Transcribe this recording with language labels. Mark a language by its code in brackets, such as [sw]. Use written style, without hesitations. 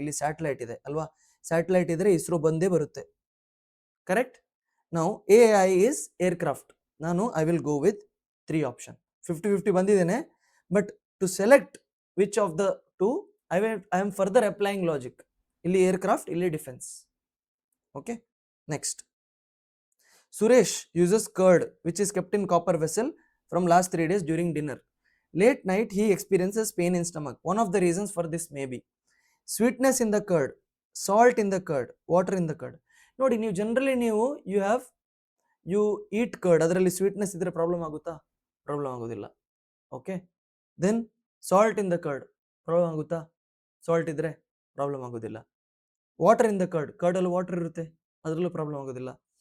[kn] ಇಲ್ಲಿ ಸ್ಯಾಟಲೈಟ್ ಇದೆ ಅಲ್ವಾ? ಸ್ಯಾಟಲೈಟ್ ಇದ್ರೆ ಇಸ್ರೋ ಬಂದೇ ಬರುತ್ತೆ. ಕರೆಕ್ಟ್. [en] ನಾವು AI is aircraft. ನಾನು I will go with 3 option. 50-50 ಬಂದಿದ್ದೇನೆ. But to select which of the two, I am further applying logic. [kn] ಇಲ್ಲಿ ಏರ್ಕ್ರಾಫ್ಟ್, ಇಲ್ಲಿ defence. Okay, next. [en] Suresh uses curd which is kept in copper vessel from last 3 days during dinner. Late night he experiences pain in stomach. One of the reasons for this may be sweetness in the curd, salt in the curd, water in the curd. [kn] ನೋಡಿ, ನೀವು generally [en] you eat curd, [kn] ಅದರಲ್ಲಿ sweetness ಇದ್ರೆ problem ಆಗುತ್ತಾ? Problem ಆಗೋದಿಲ್ಲ. [en] Okay, then salt in the curd, problem ಆಗುತ್ತಾ? [kn] Salt ಇದ್ರೆ problem ಆಗೋದಿಲ್ಲ. Water in the curd ಅಲ್ಲಿ ವಾಟರ್ ಇರುತ್ತೆ, ಅದರಲ್ಲೂ ಪ್ರಾಬ್ಲಮ್ ಆಗೋದಿಲ್ಲ.